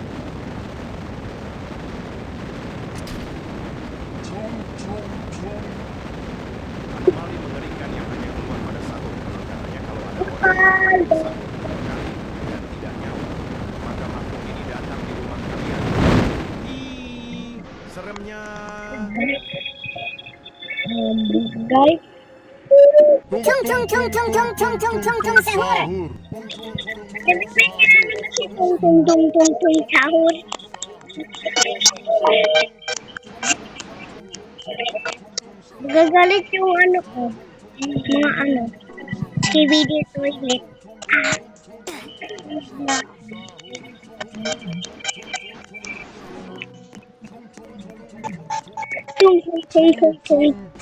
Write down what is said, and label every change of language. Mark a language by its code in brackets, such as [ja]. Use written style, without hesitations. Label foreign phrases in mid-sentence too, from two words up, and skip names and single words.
[id] Anomali mengerikan yang hanya keluar pada sahur. Konon katanya kalau ada orang yang dipanggil sahur 3 kali dan tidak nyaut, maka makhluk ini datang di rumah kalian. Hi, seremnya. Guys. Tung tung tung tung tung tung tung tung tung sahur. Tung tung tung tung tung sahur. [tl] Gagalit yung ano ko. Mga ano. DVD toilet. Tung tung tung tung tung.